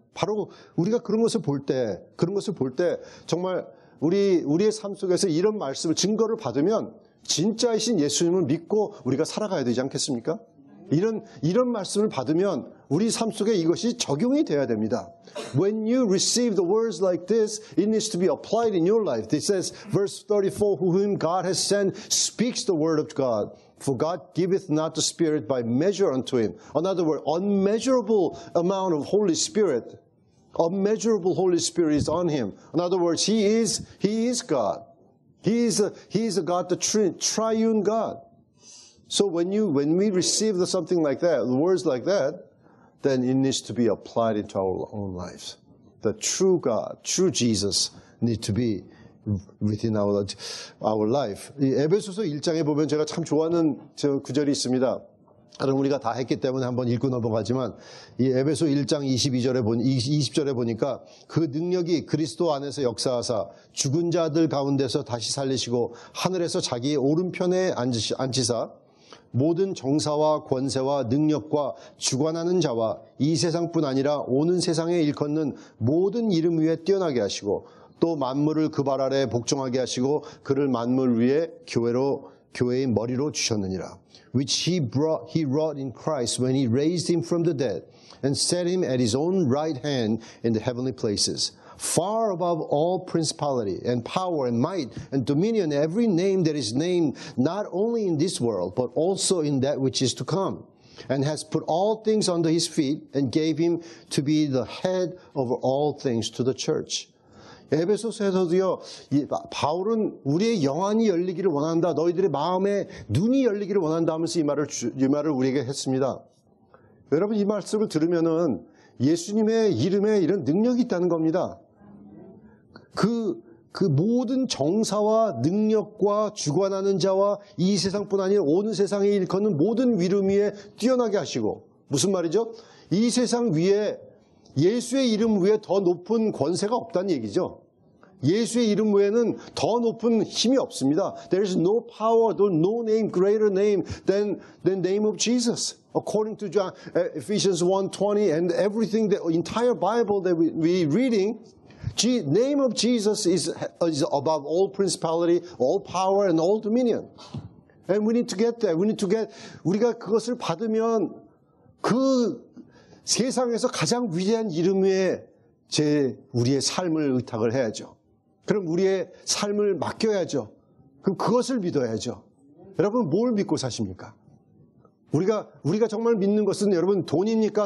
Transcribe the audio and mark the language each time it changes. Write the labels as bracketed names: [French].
[Korean] 바로 우리가 그런 것을 볼 때 정말 우리의 삶 속에서 이런 말씀을, 증거를 받으면 진짜이신 예수님을 믿고 우리가 살아가야 되지 않겠습니까? 이런 말씀을 받으면 우리 삶 속에 이것이 적용이 돼야 됩니다. [English] When you receive the words like this, it needs to be applied in your life. It says, verse 34, whom God has sent speaks the word of God. For God giveth not the Spirit by measure unto him. In other words, unmeasurable amount of Holy Spirit. Unmeasurable Holy Spirit is on him. In other words, He is God. He is a God, the triune God. So when we receive something like that, words like that, then it needs to be applied into our own lives. The true God, true Jesus need to be within our life. [Korean] 이 에베소서 1장에 보면 제가 참 좋아하는 구절이 있습니다. 우리가 다 했기 때문에 한번 읽고 넘어가지만, 이 에베소 1장 20절에 보니까 그 능력이 그리스도 안에서 역사하사 죽은 자들 가운데서 다시 살리시고 하늘에서 자기의 오른편에 앉히사 모든 정사와 권세와 능력과 주관하는 자와 이 세상뿐 아니라 오는 세상에 일컫는 모든 이름 위에 뛰어나게 하시고 또 만물을 그 발 아래 복종하게 하시고 그를 만물 위에 교회의 머리로 주셨느니라. [English] Which he wrought in Christ when he raised him from the dead and set him at his own right hand in the heavenly places, far above all principality and power and might and dominion, every name that is named, not only in this world, but also in that which is to come, and has put all things under his feet and gave him to be the head over all things to the church. [Korean] 에베소서에서도요, 바울은 우리의 영안이 열리기를 원한다, 너희들의 마음에 눈이 열리기를 원한다 하면서 이 말을 우리에게 했습니다. 여러분, 이 말씀을 들으면은 예수님의 이름에 이런 능력이 있다는 겁니다. 그 모든 정사와 능력과 주관하는 자와 이 세상뿐 아니라 온 세상에 일컫는 모든 이름 위에 뛰어나게 하시고, 무슨 말이죠? 이 세상 위에, 예수의 이름 위에 더 높은 권세가 없다는 얘기죠. 예수의 이름 외에는 더 높은 힘이 없습니다. [English] There is no power, no name, greater name than the name of Jesus. According to Ephesians 1:20 and everything, the entire Bible that we reading, the name of Jesus is above all principality, all power, and all dominion. And we need to get that. [Korean] 우리가 그것을 받으면 그 세상에서 가장 위대한 이름 위에 우리의 삶을 의탁을 해야죠. 그럼 우리의 삶을 맡겨야죠. 그럼 그것을 믿어야죠. 여러분, 뭘 믿고 사십니까? 우리가 정말 믿는 것은 여러분 돈입니까?